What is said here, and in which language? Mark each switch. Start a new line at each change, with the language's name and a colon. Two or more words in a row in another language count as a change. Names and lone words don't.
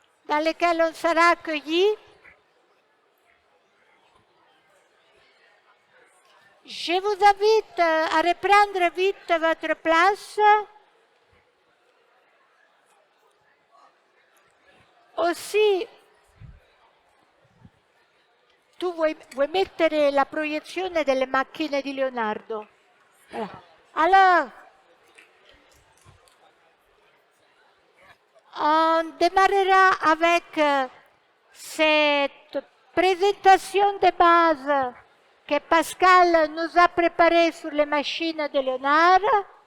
French: dans lequel on sera accueillis. Je vous invite à reprendre vite votre place.
Italian: Aussi, tu vuoi mettere la proiezione delle macchine di Leonardo?
French: Alors, on démarrera avec cette présentation de base que Pascal nous a préparée sur les machines de Léonard.